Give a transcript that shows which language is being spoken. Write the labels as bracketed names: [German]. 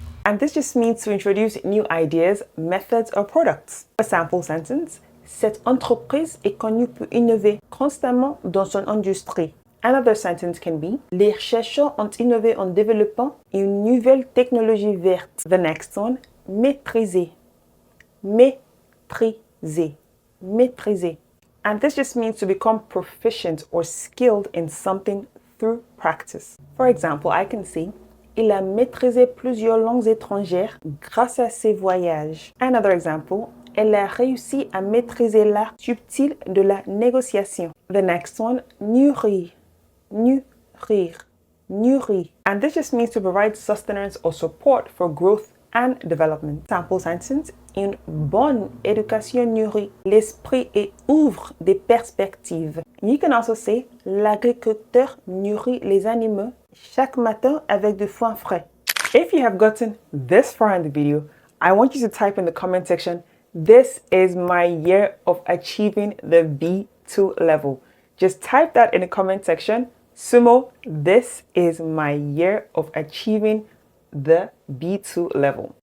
[English] And this just means to introduce new ideas, methods, or products. A sample sentence. [French] Cette entreprise est connue pour innover constamment dans son industrie. [English] Another sentence can be, [French] les chercheurs ont innové en développant une nouvelle technologie verte. [English] The next one, [French] maîtriser. Maîtriser. Maîtriser. [English] And this just means to become proficient or skilled in something through practice. For example, I can say, [French] il a maîtrisé plusieurs langues étrangères grâce à ses voyages. [English] Another example, [French] elle a réussi à maîtriser l'art subtil de la négociation. [English] The next one, [French] nourrir. Nourrir. Nourrir. [English] And this just means to provide sustenance or support for growth and development. Sample sentence, [French] une bonne éducation nourrit l'esprit et ouvre des perspectives. [English] You can also say, [French] l'agriculteur nourrit les animaux chaque matin avec du foin frais. [English] If you have gotten this far in the video, I want you to type in the comment section, this is my year of achieving the B2 level. Just type that in the comment section. Sumo, this is my year of achieving the B2 level.